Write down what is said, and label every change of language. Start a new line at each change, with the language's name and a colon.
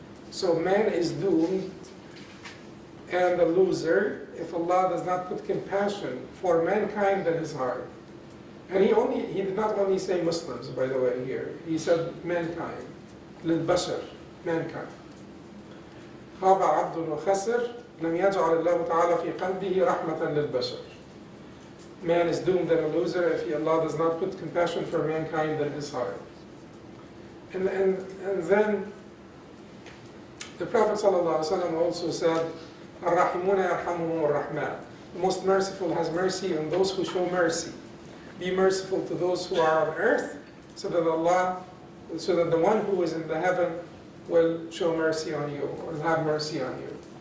English: So man is doomed and a loser if Allah does not put compassion for mankind in his heart. And he did not only say Muslims, by the way, here. He said mankind, للبشر, mankind.
Arabic: خاب عبد وخسر لم يجعل الله تعالى في قلبه رحمة للبشر.
English: Man is doomed and a loser if Allah does not put compassion for mankind in his heart. And then the Prophet ﷺ also said,
Arabic: الرحمون يرحمهم الرحمن.
English: The most merciful has mercy on those who show mercy. Be merciful to those who are on earth, so that the one who is in the heaven will show mercy on you, or have mercy on you.